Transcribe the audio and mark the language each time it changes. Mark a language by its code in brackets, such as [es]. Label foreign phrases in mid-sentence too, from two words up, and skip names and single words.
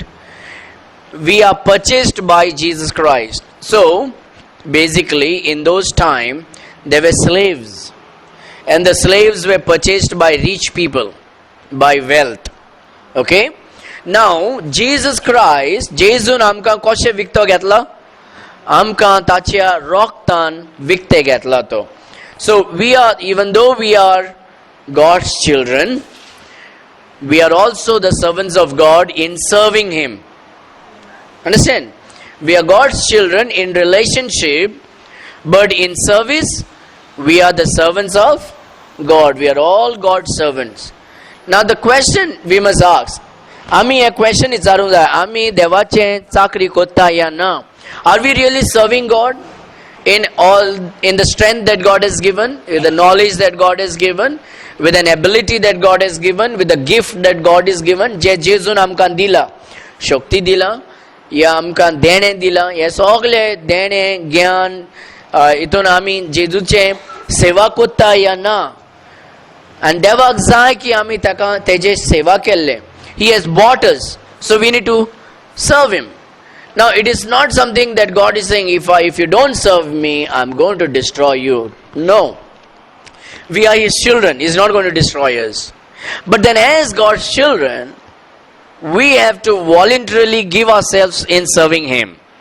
[en] We are purchased by Jesus Christ. So basically in those times there were slaves, and the slaves were purchased by rich people, by wealth. Okay? Now Jesus Christ, [kok] Jesu amka koshe vikto घेतला, amka ताच्या रोगतान विकते घेतला तो. [en] So we are, even though we are God's children, we are also the servants of God in serving him. Understand? We are God's children in relationship, but in service we are the servants of God. We are all God's servants. Now the question we must ask, [kok] आम्ही [en] a question [kok] विचारूंक जाय, आम्ही देवाचे चाकरी कोत्ता या ना? [en] Are we really serving God in the strength that God has given, with the knowledge that God has given, with an ability that God has given, with the gift that God has given? [kok] जे जेजून आमकां दिला, शक्ती दिला, या आमकां देणे दिला, हे सगळे देणे ज्ञान हितून आमी जेजूचे सेवा कोत्ता या ना? आनी देवाक जाय की आमी ताका तेजे सेवा केल्ले. [en] He has bought us, so we need to serve him. Now it is not something that God is saying, if you don't serve me, I'm going to destroy you. No. We are his children. He's not going to destroy us. But then as God's children, we have to voluntarily give ourselves in serving him.